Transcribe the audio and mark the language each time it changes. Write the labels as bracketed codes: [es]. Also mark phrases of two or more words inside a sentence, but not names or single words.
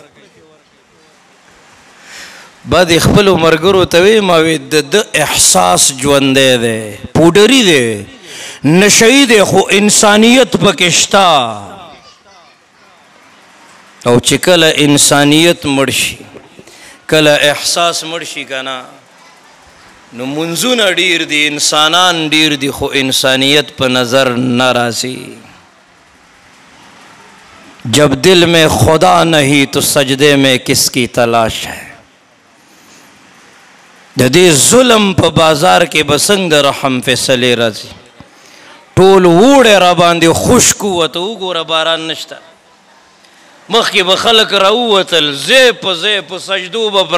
[ps] بعد یې خپلو ملګرو ته وی ما وی د ده احساس ژوندی دی پوډري دی نشهیي دی خو انسانیت پکې شته او چې کله انسانیت مړ شي کله احساس مړ شي که نه نو منځونه ډېر دي انسانان ډېر دي خو انسانیت په نظر نه راځي [ur] جب دل میں خدا نہیں تو سجدے میں کس کی تلاش ہے [ps] د دې ظلم په بازار کې به څنګه د رحم فیصلې راځي ټول ووړی را باندې خشک ووته وګوره باران نشته مخکې به خلک راووتل ځای په ځای په سجدو به